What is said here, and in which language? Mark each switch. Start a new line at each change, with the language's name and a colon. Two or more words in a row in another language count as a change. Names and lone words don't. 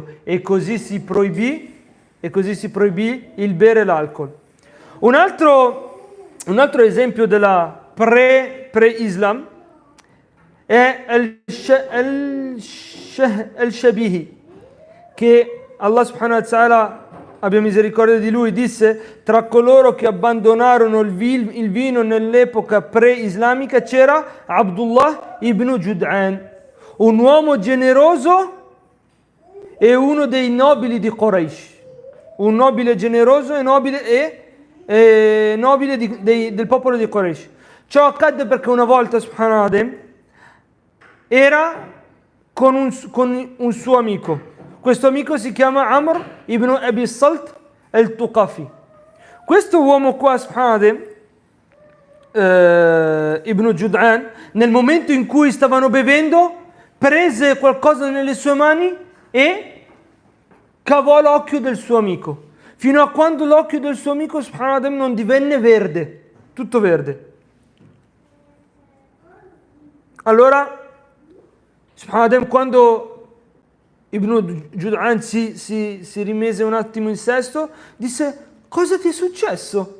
Italian: E così si proibì il bere l'alcol. Un altro esempio della pre-Islam è al-Shabihi, che Allah
Arabic: سبحانه و ta'ala,
Italian: abbia misericordia di lui, disse: tra coloro che abbandonarono il vino nell'epoca pre-islamica c'era Abdullah ibn Jud'an, un uomo generoso e uno dei nobili di Quraysh, un nobile generoso e nobile del popolo di Quraysh. Ciò accadde perché una volta, subhanallah, era con un suo amico. Questo amico si chiama Amr ibn Abi Salt al-Tuqafi. Questo uomo qua, subhanallah, ibn Jud'an, nel momento in cui stavano bevendo, prese qualcosa nelle sue mani e cavò l'occhio del suo amico, fino a quando l'occhio del suo amico, subhanallah, non divenne verde, tutto verde. Allora, subhanallah, quando Ibn Jud'an si rimise un attimo in sesto, disse: cosa ti è successo?